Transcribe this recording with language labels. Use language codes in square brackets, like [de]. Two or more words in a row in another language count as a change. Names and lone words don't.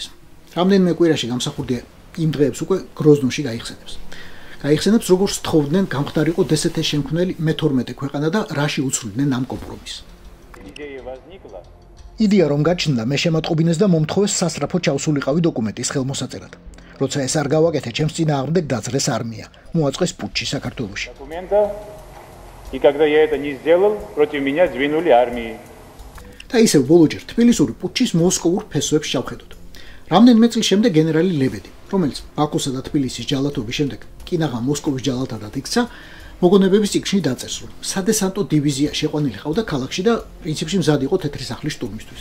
[ka] რამდენიმე კვირაში გამსახურდია იმ დღეებს უკვე გროზნოში გაიხსენებს, როგორც თხოვდნენ გამხდარიყო დსთ-ს შემქმნელი მე-12 ქვეყანა და რაში უცვლიდნენ ამ კომპრომისს. იდეა რომ გაჩნდა, მე შემატყობინეს და მომთხოვეს სასწრაფო ჩავსულიყავი დოკუმენტის ხელმოსაწერად. როცა ეს არ გავაკეთე, ჩემს წინააღმდეგ დაძრეს არმია, მოაწყეს პუტჩი საქართველოში. [ru] И когда я это не сделал, против меня двинули армии. [ka] და ისევ ბოლოჯერ თბილისური პუტჩის მოსკოვურ ფესვებს ჩავხედოთ. რამდენიმე წლის შემდეგ გენერალი ლებედი, რომელიც ბაქოსა და თბილისის ჯალათობის შემდეგ კინაღა მოსკოვის ჯალათადად იქცა, მოგონებების წიგნში დაწერს, რომ სადესანტო დივიზია შეყვანილი ყავდა ქალაქში და პრინციპში მზად იყო თეთრი სახლის შტურმისთვის.